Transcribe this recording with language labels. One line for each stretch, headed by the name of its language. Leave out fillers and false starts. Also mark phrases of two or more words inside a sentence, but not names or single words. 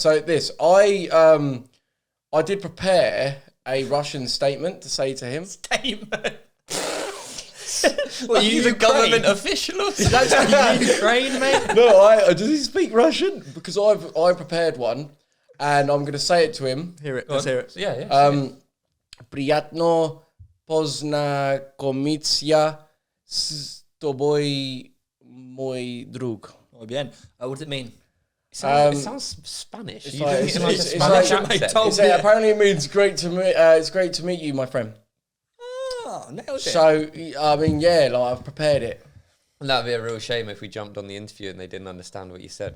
English: So I did prepare a Russian statement to say to him. Statement? Well, you the government official or something? That's Ukraine, mate? No, does he speak Russian? Because I prepared one, and I'm going to say it to him. Hear it. Let's hear it. Yeah.
Russian: Приятно познакомиться с тобой, мой друг.
Spanish: Muy bien.
English: What does it mean? It sounds Spanish. It's You like- doing it in like a it's Spanish like- accent? Apparently it means it's great to meet you, my friend. Oh, nailed it. So, I mean, yeah, like I've prepared it. That'd be a real shame if we jumped on the interview and they didn't understand what you said.